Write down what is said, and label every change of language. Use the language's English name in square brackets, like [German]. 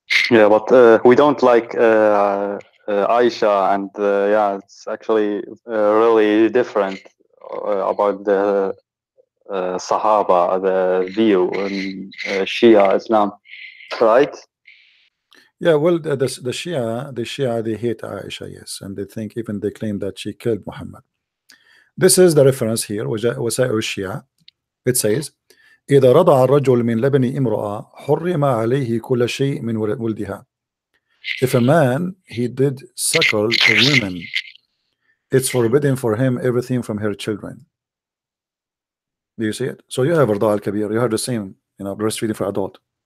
[English] Yeah, but we don't like Aisha, and yeah, it's actually really different about the Sahaba, the view in Shia Islam, right? Yeah, well, the Shia, they hate Aisha, yes, and they think even they claim that she killed Muhammad. This is the reference here, وسائل الشيعة. It says, [Arabic] إذا رضع الرجل من لبن امرأة حرم عليه كل شيء من ولدها. [English] If a man he did suckle a woman, it's forbidden for him everything from her children. Do you see it? So you have رضاع الكبير, you have the same, breastfeeding for adult.